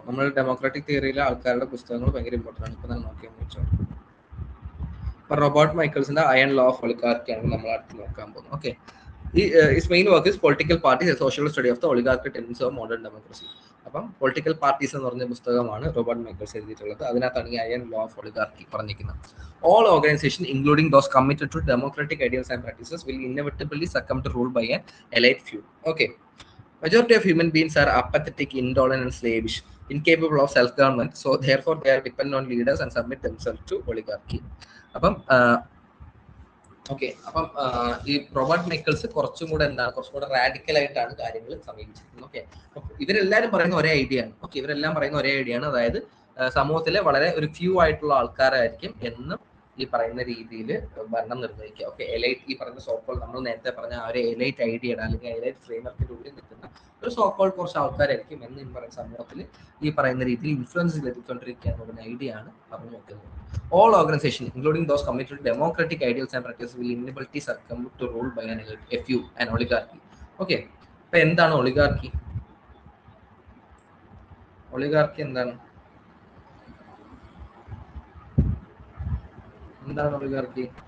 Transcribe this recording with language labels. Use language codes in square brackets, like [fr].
[ml] നമ്മൾ ഡെമോക്രാറ്റിക് തിയറിയിലെ ആൾക്കാരുടെ പുസ്തകങ്ങൾ ഭയങ്കര ഇമ്പോർട്ടൻ്റ് ആണ്. ഇപ്പൊ തന്നെ നോക്കിയെന്ന് വെച്ചാൽ ഇപ്പൊ റോബർട്ട് മൈക്കിൾസിന്റെ അയൺ ലോ ഓഫ് ഒളിഗാർക്കിയാണ് നമ്മൾ അടുത്ത് നോക്കാൻ പോകുന്നത്. [en] Okay, his main work is political parties, a social study of the oligarchy tendency of modern democracy. [ml] അപ്പം പൊളിറ്റിക്കൽ പാർട്ടീസ് എന്ന് പറഞ്ഞ പുസ്തകമാണ് റോബർട്ട് മൈക്കിൾസ് എഴുതിയിട്ടുള്ളത്. അതിനകത്താണ് ഈ അയൺ ലോ ഓഫ് ഒളിഗാർക്കി പറഞ്ഞിരിക്കുന്നത്. [en] All organizations, including those committed to democratic ideals and practices, will inevitably succumb to rule by an elite few. Okay, majority of human beings are apathetic, intolerant, and slavish, incapable of self-government. So therefore, they are dependent on leaders and submit themselves to oligarchy. [ml] അപ്പം okay, അപ്പം ഈ Robert Michael's കുറച്ചും കൂടെ radical ആയിട്ടാണ് കാര്യങ്ങൾ സമീപിച്ചിരിക്കുന്നത്. Okay, ഇവരെല്ലാവരും പറയുന്ന ഒരേ ഐഡിയ ആണ്. ഓക്കെ, ഇവരെല്ലാം പറയുന്ന ഒരേ ഐഡിയ ആണ്. അതായത് സമൂഹത്തിലെ വളരെ ഒരു ഫ്യൂ ആയിട്ടുള്ള ആൾക്കാരായിരിക്കും എന്നും ഈ പറയുന്ന രീതിയിൽ ഭരണം നിർവഹിക്കുക. ഓക്കെ, എലൈറ്റ്, ഈ പറയുന്ന സോക്കോൾ നമ്മൾ നേരത്തെ പറഞ്ഞ ആ ഒരു എലൈറ്റ് ഐഡിയയുടെ അല്ലെങ്കിൽ എലൈറ്റ് ഫ്രെയിംവർക്കിന്റെ ഉള്ളിൽ നിൽക്കുന്ന ഒരു സോക്കോൾ കുറച്ച് ആൾക്കാരായിരിക്കും എന്ന് ഈ പറയുന്ന സമൂഹത്തിൽ ഈ പറയുന്ന രീതിയിൽ ഇൻഫ്ലുവൻസ് ലഭിച്ചുകൊണ്ടിരിക്കുക എന്നുള്ള ഐഡിയ ആണ് പറഞ്ഞു നോക്കുന്നത്. [en] All organizations, including those committed to democratic ideals and practices, will inevitably succumb to rule by a few, an oligarchy. [ml] Okay, അപ്പൊ എന്താണ് ഒളിഗാർക്കി? ഒളിഗാർക്കി എന്താണ് ഒളിഗാർക്കി?